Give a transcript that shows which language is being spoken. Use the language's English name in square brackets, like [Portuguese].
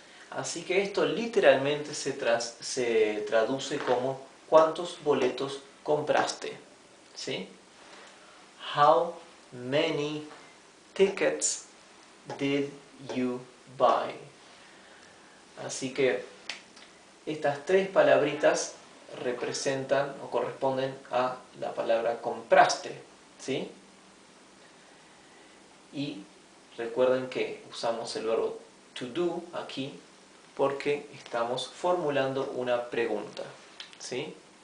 [Spanish] Así que esto literalmente se traduce como ¿cuántos boletos compraste? ¿Sí? [English] How many tickets did you buy? [Spanish] Así que estas tres palabritas representan o corresponden a la palabra compraste, ¿sí? Y recuerden que usamos el verbo to do aquí porque estamos formulando una pregunta, ¿sí?